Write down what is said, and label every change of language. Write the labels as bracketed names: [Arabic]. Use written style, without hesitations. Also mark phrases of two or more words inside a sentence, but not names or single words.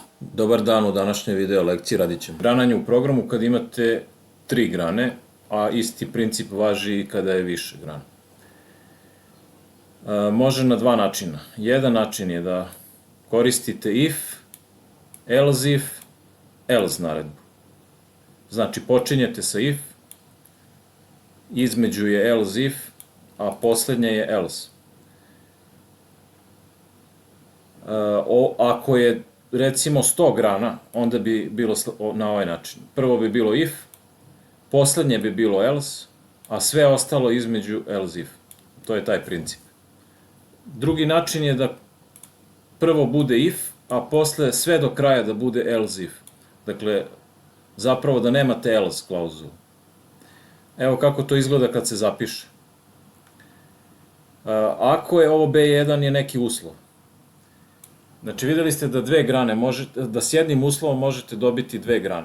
[Serbian] Dobar dan, u današnjoj video lekciji radit ćemo grananje u programu kad imate 3 grane, a isti princip važi i kada je više grana. Može na dva načina. Jedan način je da koristite [English] if, else if, else [Serbian] naredbu. Znači, počinjete sa if, između je [English] else if, [Serbian] a poslednje je else. Ako je recimo 100 grana, onda bi bilo na ovaj način. Prvo bi bilo if, poslednje bi bilo else, a sve ostalo između [English] else if. [Serbian] To je taj princip. Drugi način je da prvo bude if, a posle sve do kraja da bude [English] else if. [Serbian] Dakle, zapravo da nemate else klauzulu. Evo kako to izgleda kad se zapiše. Ako je ovo B1 je neki uslov. Znači, videli ste da dve grane da s jednim uslovom možete dobiti dve grane.